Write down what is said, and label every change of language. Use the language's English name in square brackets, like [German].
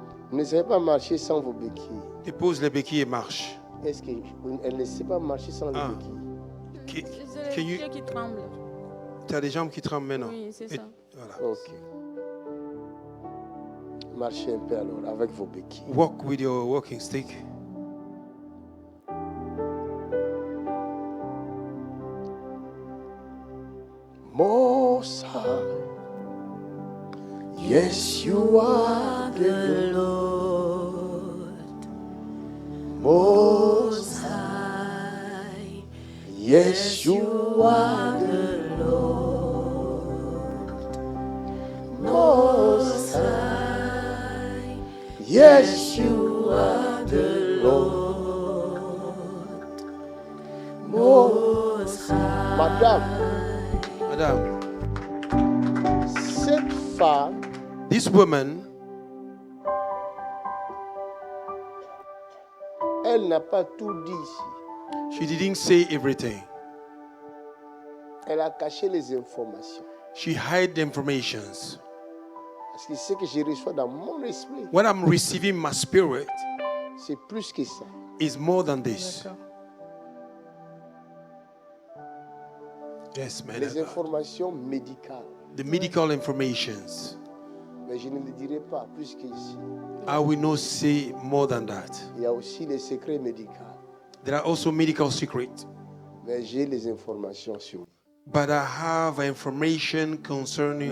[French] Vous ne savez pas marcher sans vos béquilles. Dépose les béquilles et marche. Est-ce qu'elle ne sait pas marcher sans les Ah. béquilles? C'est [English] Can you- [French] les yeux qui tremblent. Tu as des jambes qui tremblent maintenant. Oui, c'est Et- ça. Voilà. Ok. Marchez un peu alors avec vos béquilles. [English] Walk with your walking stick. Most High, yes, you are the Lord. Most High, yes, you are the Lord. Most High, yes, you are the Lord. Most High. Madame. [French] Madame, Cette femme, [English] this woman, [French] elle n'a pas tout dit ici. [English] she didn't say everything. [French] Elle a caché les informations. [English] She hid the informations. [French] Parce que ce que je reçois dans mon esprit, [English] What I'm receiving in my spirit [French] c'est plus que ça. [English] is more than this. [French] D'accord. [English] Yes, man. [French] Les informations médicales. [English] The medical informations. [French] Mais je ne le dirai pas plus qu'ici. [English] I will not say more than that. [French] Il y a aussi les secrets médicaux. [English] There are also medical secrets. [French] Mais j'ai les informations sur vous. [English] But I have information concerning